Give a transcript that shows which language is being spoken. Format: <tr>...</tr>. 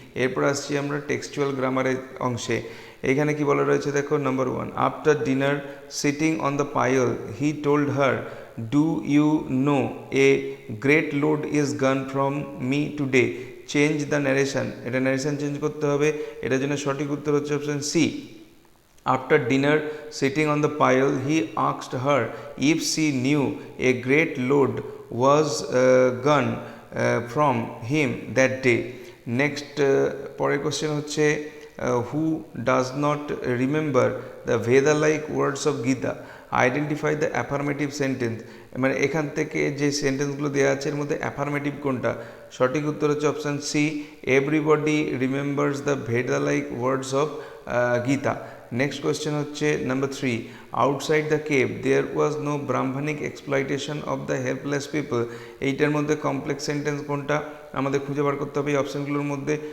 <bn>এরপর আসছি আমরা টেক্সচুয়াল গ্রামারের অংশে। এইখানে কি বলা রয়েছে দেখো,</bn> <en>number 1, after dinner sitting on the pile he told her do you know a great load is gone from me today, change the narration,</en> <bn>এটা ন্যারেশন চেঞ্জ করতে হবে। এটার জন্য সঠিক উত্তর হচ্ছে option C.</bn> <en>After dinner, sitting on the pile, he asked her if she knew a great load was gone from him that day. Next,</en> <bn>পরের question হচ্ছে</bn> <en>who does not remember the Veda-like words of Gita? Identify the affirmative sentence.</en> <bn>মানে এখান থেকে যে সেন্টেন্সগুলো দেওয়া আছে এর মধ্যে অ্যাফার্মেটিভ কোনটা, সঠিক উত্তর হচ্ছে option C,</bn> <en>Everybody remembers the Veda like words of Gita.</en> <bn>Next question হচ্ছে number 3,</bn> <en>outside the cave there was no Brahmanic exploitation of the helpless people,</en> <bn>এইটার মধ্যে কমপ্লেক্স সেন্টেন্স কোনটা আমাদের খুঁজে বার করতে হবে এই অপশানগুলোর মধ্যে।</bn>